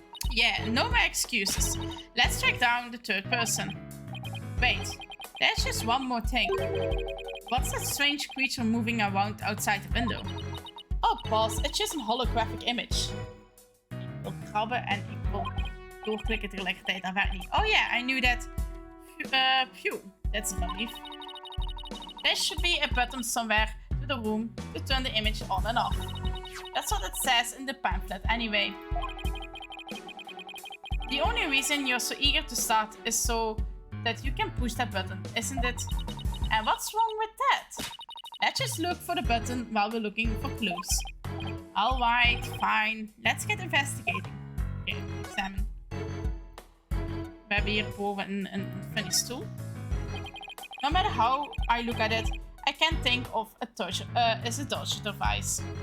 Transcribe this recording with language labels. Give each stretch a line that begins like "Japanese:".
English: Yeah, no more excuses. Let's track down the 3rd person. Wait, there's just one more thing. What's that strange creature moving around outside the window? Oh, boss, it's just a holographic image.
Dutch: Ik wil krabben en ik wil doorklikken tegelijkertijd. Dat werkt niet.
English: Oh yeah, I knew that. Phew, that's a relief. There should be a button somewhere to the room to turn the image on and off. That's what it says in the pamphlet anyway. The only reason you're so eager to start is so that you can push that button, isn't it? And what's wrong with that? Let's just look for the button while we're looking for clues. Alright, fine. Let's get investigating.
Dutch: Oké, examine. We hebben hier boven een funny stoel.
English: No matter how I look at it, I can't think of a torture device.